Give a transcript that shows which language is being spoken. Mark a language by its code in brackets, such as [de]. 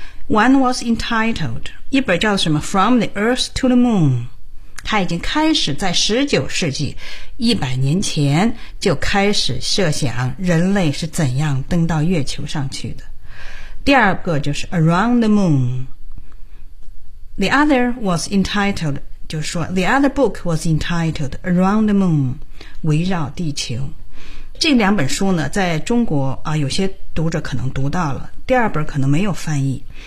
[en] One was entitled, [zh] 一本叫什么 [en] From the Earth to the Moon。 [zh] 他已经开始在19世纪100年前就开始设想人类是怎样登到月球上去的。第二个就是 Around the Moon. [en] The other was entitled, [zh] 就是说 [en] The other book was entitled Around the Moon, [zh] 围绕地球。这两本书呢在中国有些读者可能读到了，第二本可能没有翻译。